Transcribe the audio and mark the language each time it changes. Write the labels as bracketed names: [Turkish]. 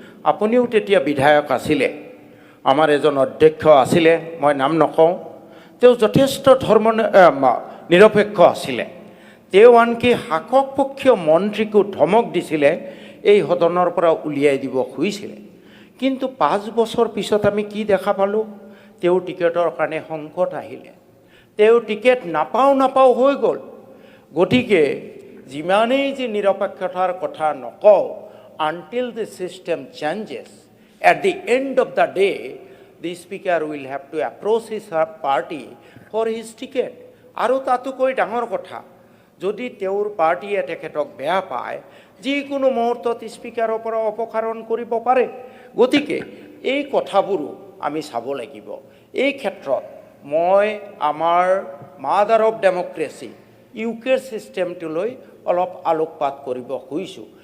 [Assamese] আপুনিও তেতিয়া বিধায়ক আছিলে, আমাৰ এজন অধ্যক্ষ আছিলে, মই নাম নকওঁ, তেওঁ যথেষ্ট নিৰপেক্ষ আছিলে। তেওঁ আনকি শাসকপক্ষীয় মন্ত্ৰীকো ধমক দিছিলে, এই সদনৰ পৰা উলিয়াই দিব খুজিছিলে। কিন্তু 5 বছৰ পিছত আমি কি দেখা পালোঁ? তেওঁ টিকেটৰ কাৰণে সংকট আহিলে, তেওঁ টিকেট নাপাওঁ হৈ গ'ল। গতিকে যিমানেই যে নিৰপেক্ষতাৰ কথা নকওঁ, [English] until the system changes, at the end of the day, the speaker will have to approach his party for his ticket. [Assamese] আৰু তাতোকৈ ডাঙৰ কথা, যদি তেওঁৰ পাৰ্টীয়ে তেখেতক বেয়া পায়, যিকোনো মুহূৰ্তত স্পীকাৰৰ পৰা অপসাৰণ কৰিব পাৰে। গতিকে এই কথাবোৰো আমি চাব লাগিব। এই ক্ষেত্ৰত মই আমাৰ মাদাৰ অফ ডেমক্ৰেচি ইউকেৰ ছিষ্টেমটোলৈ অলপ আলোকপাত কৰিব খুজিছোঁ।